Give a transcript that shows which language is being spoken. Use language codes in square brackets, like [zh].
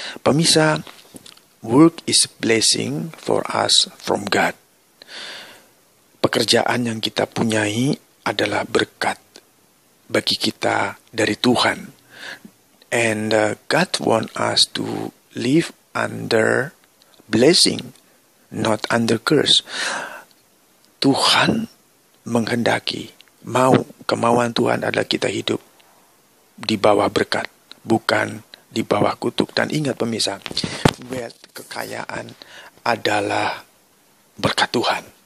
[en] Pemirsa, work is blessing for us from God. [id] Pekerjaan yang kita punyai adalah berkat bagi kita dari Tuhan. [en] And God want us to live under blessing, not under curse. [id] Tuhan menghendaki, kemauan Tuhan adalah kita hidup di bawah berkat, bukan di bawah kutuk. Dan ingat pemirsa, wealth, kekayaan adalah berkat Tuhan.